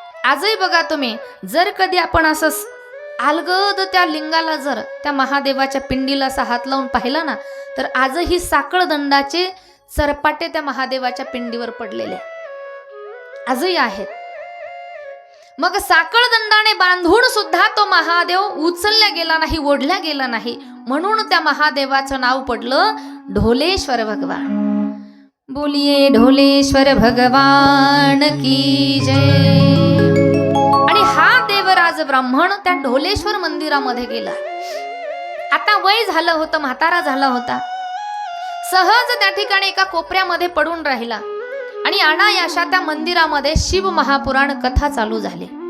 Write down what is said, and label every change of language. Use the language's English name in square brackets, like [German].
[Marathi] आजही बघा तुम्ही, जर कधी आपण असं अलगद त्या लिंगाला, जर त्या महादेवाच्या पिंडीला असा हात लावून पाहिला ना, तर आजही साखळदंडाचे सरपाटे त्या महादेवाच्या पिंडीवर पडलेले आजही आहेत. मग साखळदंडाने बांधून सुद्धा तो महादेव उचलला गेला नाही, ओढला गेला नाही, म्हणून त्या महादेवाचं नाव पडलं ढोलेश्वर भगवान. [Hindi] बोलिये ढोलेश्वर भगवान की जय. [Marathi] आणि हा देवराज ब्राह्मण त्या ढोलेश्वर मंदिरामध्ये गेला. आता वय झालं होतं, म्हातारा झाला होता. सहज त्या ठिकाणी एका कोपऱ्यामध्ये पडून राहिला आणि अनायाशा त्या मंदिरामध्ये शिव महापुराण कथा चालू झाली.